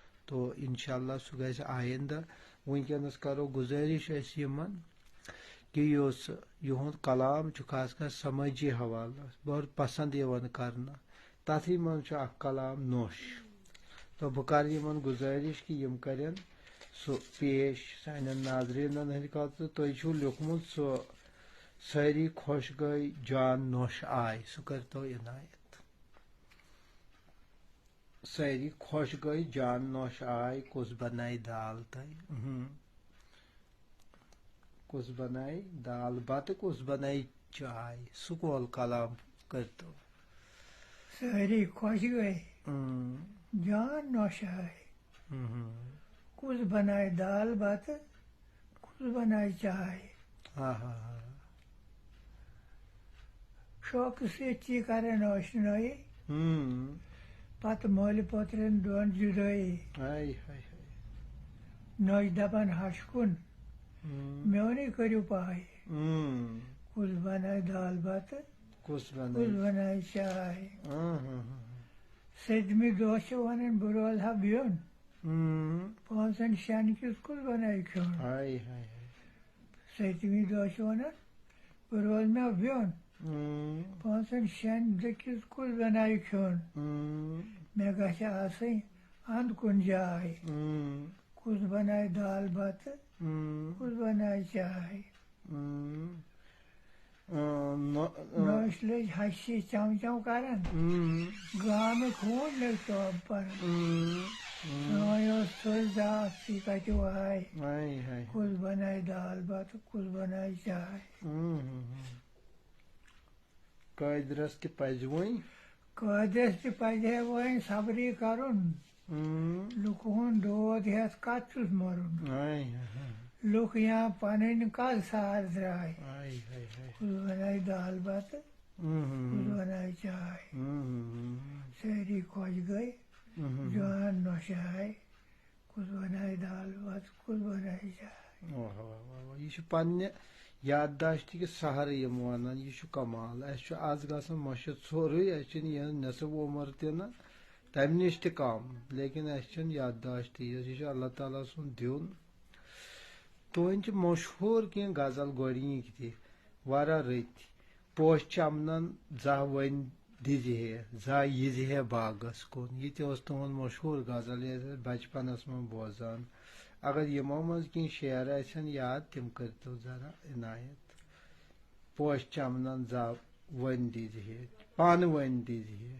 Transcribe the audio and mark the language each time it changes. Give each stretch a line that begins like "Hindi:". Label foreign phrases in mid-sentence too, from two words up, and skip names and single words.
Kashmiri: تو انشاءاللہ سہ گژھِ آئندہ ونکس کرو گزارش اس یمن کہ یہند کلام خاص کر سمٲجی حوالہ بہت پسند یوان کرنا تتھی من اخ کلام نوش تو بہ کر یمن گزارش کہ یم کرن سہ پیش سانین ناظرینن ہند خاطر تُہۍ چھُو لیوکھمُت سہ ساری خوش گئی جان نوش آئے سہ کرتو عنایت ساری خوش گئی جان نوش آئے کس بنائے دال تئی کس بنائے دال بت کس بنائے چائے سکول کلام کرتو ساری خوش گئی جان نوش آئے کس بنائے دال بت کس بنائے چائے شوق سے کرن اشنائی پتہ مول پوترن دون جدائی نوش دپان ہش کن میونی کرو پائے کس بنائے دال بت کس بنائے چائے سدمہ دہ چھ ونان بہ روزہا بیون پانچن شین کس کس بنائے کھیون ستمہ دہ چھ ونان بہ روزمہ بیون پانچن شین دہ کس کس بنائے کھیون مے گژھِ آسٕنۍ اند کن جاے کس بنائے دال بت کس بنائے چائے نوش لج ہشی چم چم کران گامک ہونڈ لگ توب پران سٲنۍ ٲس تھٔج ذات سی کتہِ وایہِ کس بنائے دال بت کس بنائے چائے قٲدرس تہِ پزِ وۄنۍ قٲدرس تہِ پزِ ہے وۄنۍ صبرٕے کرُن لُکہٕ ہُنٛد دود ہٮ۪تھ کتھ چھُس مرُن لُکھ یا پنٕنۍ کل سار درٛاے کس بنائے دال بت کس بنائے چائے ساری خوش گئی جان نوش آئے کس بنائے دال بت کس بنائے چائے یہ پنہ یادداشت کہ سہرٕ یم ونان یہ کمال اس آز گژھان مشد سورُے اس یہ نصف عمر تہ نا تمہ نش تہ کم لیکن اس یادداشت یہ اللہ تعالیٰ سُنٛد دیُن تہنٛدِ مشہوٗر کینٛہہ غزل گۄڈنِکۍ تہِ واریاہ رٕتۍ پوش چمنن زاہ ؤنۍ دِزِ ہے زاہ یِزِ ہے باغس کُن یہ تہِ اوس تُہُنٛد مشہوٗر غزل یہِ ٲسۍ بچپنس منٛز بوزان اگر یِمو منٛز کینٛہہ شعر آسن یاد تِم کٔرتو ذرا عنایت پوش چمنن زاہ ؤنۍ دِزِ ہے پانہٕ ؤنۍ دِزِ ہے